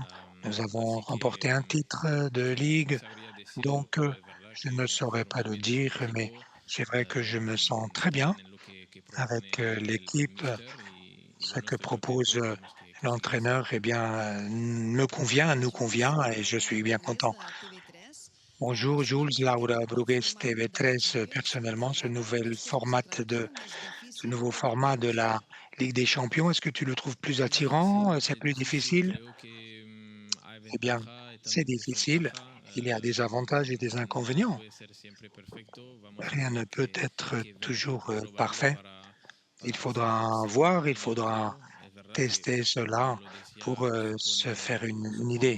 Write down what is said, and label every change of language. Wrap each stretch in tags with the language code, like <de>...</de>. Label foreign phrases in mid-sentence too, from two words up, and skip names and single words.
<fr>Nous avons remporté un titre de ligue, donc je ne saurais pas le dire, mais c'est vrai que je me sens très bien avec l'équipe. Ce que propose l'entraîneur, eh bien, me convient, nous Jules, convient et je Laura suis bien Brugués content.</fr> <ca>de TV3.</ca> <fr>Bonjour Jules,</fr> <ca>Quins Laura el nou Brugués, format de la TV13. Champions</ca> <fr>Personnellement, ce</fr> <ca>difícil</ca> <fr>nouveau</fr> <ca>per a</ca> <fr>format de la</fr> <ca>l'equip?</ca> <fr>Ligue des Champions, est-ce que tu le trouves plus attirant? C'est plus difficile? Eh bien, C'est difficile. Il y a des avantages et des inconvénients. Rien ne peut être toujours parfait. Il faudra voir, il faudra tester cela pour se faire une idée.</fr>